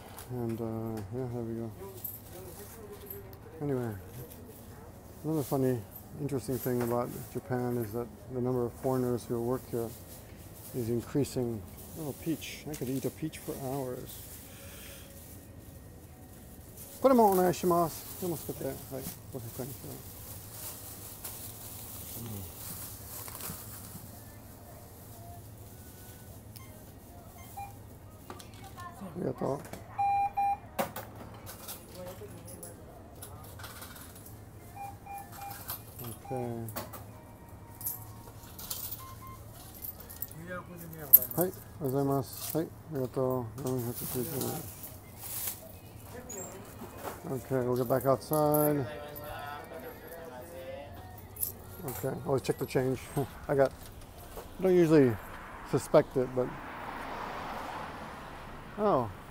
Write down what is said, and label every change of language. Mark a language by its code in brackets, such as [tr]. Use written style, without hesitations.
[en] And yeah, there we go. Anyway, another funny, interesting thing about Japan is that the number of foreigners who work here is increasing. Oh, peach. I could eat a peach for hours. [ja] これもお願いします。でもすべて、はい、500円ですよ。ありがとう。 [en] Okay. [ja] はい、ありがとうございます。はい、ありがとう。490円。 [en] Okay, we'll get back outside. Okay, always check the change. I don't usually suspect it, but. Oh.